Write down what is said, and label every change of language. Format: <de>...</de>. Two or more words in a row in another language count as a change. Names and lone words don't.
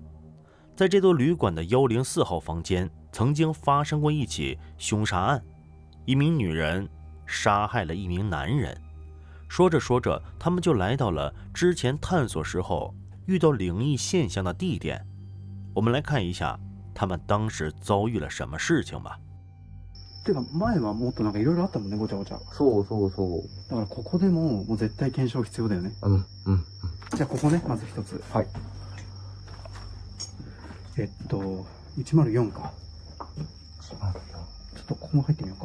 <zh>在这座旅馆的104号房间曾经发生过一起凶杀案，一名女人杀害了一名男人。说着说着，他们就来到了之前探索时候遇到灵异现象的地点。我们来看一下他们当时遭遇了什么事情吧。</zh> <ja>てか前はもっとなんかいろいろあったもんね、ごちゃごちゃ。そうそうそだからここでももう絶対検証必要だよね。う。うん、うん。じゃあここね、まず一つ。はい。 104か。ちょっとここも入ってみようか。</ja>